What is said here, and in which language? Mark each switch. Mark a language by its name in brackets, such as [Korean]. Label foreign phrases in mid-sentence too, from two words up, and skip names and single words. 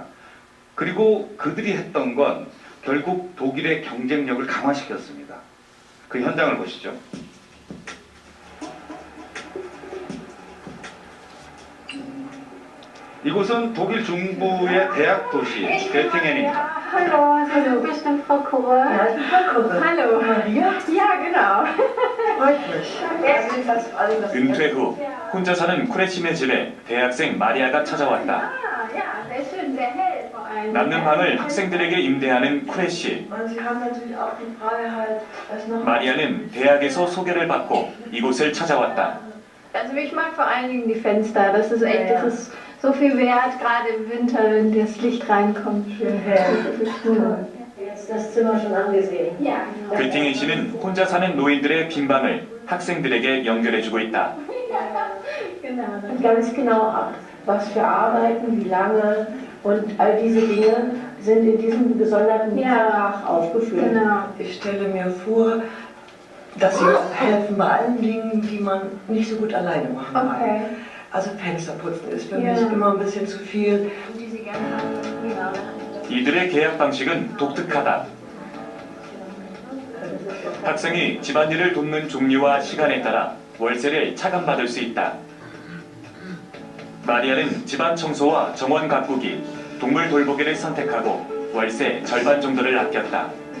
[Korean] 그리고 그들이 했던 건 결국 독일의 경쟁력을 강화시켰습니다. 그 현장을 보시죠. 이곳은 독일 중부의 대학 도시 göttingen입니다. [German] Hallo, Sie sind bestimmt Frau Kurre. Ja, ich bin Frau Kurre. Hallo. Maria? Ja, genau. Freut mich. [Korean] 은퇴 후 혼자 사는 쿠레침의 집에 대학생 마리아가 찾아왔다. [German] Ah, ja, sehr schön, sehr hell vor allem. [Korean] 남는 방을 학생들에게 임대하는 쿠레 씨. [German] Und Sie haben natürlich auch die Freiheit, es noch [Korean] 마리아는 대학에서 소개를 받고 이곳을 찾아왔다. [German] Also ich mag vor allen Dingen die Fenster. Das ist echt, das ist so viel wert, gerade im Winter, wenn das Licht reinkommt. schön hell. Das ist toll. Jetzt das Zimmer schon angesehen. Ja, [Korean] göttingen 씨는 혼자 사는 노인들의 빈 방을 학생들에게 연결해주고 있다. [German] genau. Und ganz genau, was für Arbeiten, wie lange und all diese Dinge sind in diesem gesonderten Vertrag aufgeführt. Genau. Ich stelle mir vor, dass sie auch helfen bei allen Dingen, die man nicht so gut alleine machen kann. Okay. Also Fensterputzen ist für Ja. mich immer ein bisschen zu viel. Die Sie gerne haben. Genau. [Korean] 이들의 계약 방식은 독특하다. 학생이 집안일을 돕는 종류와 시간에 따라 월세를 차감받을 수 있다. 마리아는 집안 청소와 정원 가꾸기, 동물 돌보기를 선택하고 월세 절반 정도를 아꼈다.